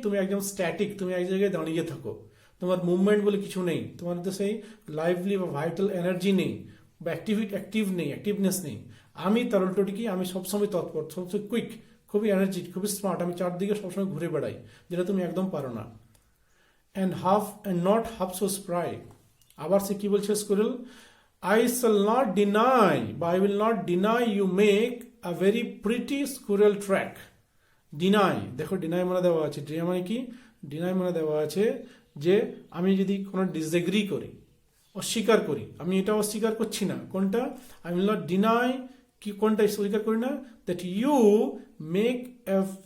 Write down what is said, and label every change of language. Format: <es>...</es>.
<bn>তুমি একদম স্ট্যাটিক, তুমি এক জায়গায় দাঁড়িয়ে থাকো, তোমার মুভমেন্ট বলে কিছু নেই, তোমার তো সেই লাইভলি বা ভাইটাল এনার্জি নেই, বা অ্যাক্টিভ নেই, অ্যাক্টিভনেস নেই। আমি তার উল্টোটি কি, আমি সবসময় তৎপর, সবসময় কুইক, খুবই এনার্জি, খুবই স্মার্ট, আমি চারদিকে সবসময় ঘুরে বেড়াই, যেটা তুমি একদম পারো না।</bn> <en>And not half so spry.</en> <bn>আবার সে কি বলছে squirrel,</bn> <en>I shall not deny, বা I will not deny you make a very pretty squirrel track.</en> <bn>Deny, দেখো ডিনাই মানে দেওয়া আছে, ডিনাই মানে কি, ডিনাই মানে দেওয়া আছে যে আমি যদি কোনো ডিসএগ্রি করি, অস্বীকার করি, আমি এটা অস্বীকার করছি না, কোনটা,</bn> <en>I will not deny,</en> <bn>কি কোনটা অস্বীকার করি না,</bn> <en>that you make a</en>